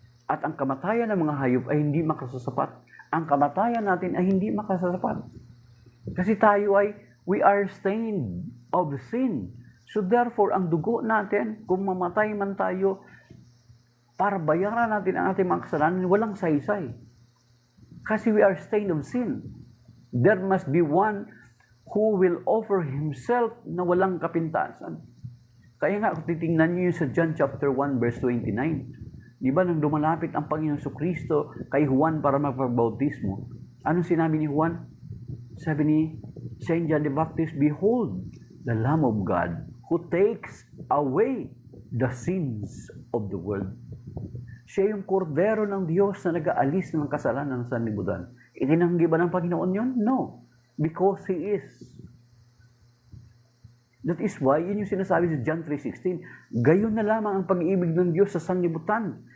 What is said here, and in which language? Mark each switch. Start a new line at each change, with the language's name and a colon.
Filipino: At ang kamatayan ng mga hayop ay hindi makasasapat. Ang kamatayan natin ay hindi makasasapat. Kasi tayo ay,
English: we are stained of sin.
Filipino: So therefore, ang dugo natin, kung mamatay man tayo, para bayaran natin ang ating mga kasalanan, walang saysay. Kasi
English: we are stained of sin. There must be one who will offer himself
Filipino: na walang kapintasan. Kaya nga, kung titingnan niyo sa John chapter 1 verse 29, di ba nang dumalapit ang Panginoon Jesucristo kay Juan para magpabautismo, anong sinabi ni Juan? Sabi ni
English: Saint John the Baptist, behold, the Lamb of God who takes away the sins of the world.
Filipino: Siya yung kordero ng Diyos na nag-aalis ng kasalanan sa sanlibutan. Itinanggi ba ng Panginoon yun?
English: No. Because He is. That is why,
Filipino: yun yung sinasabi sa John 3:16, gayon na lamang ang pag-ibig ng Diyos sa sanlibutan.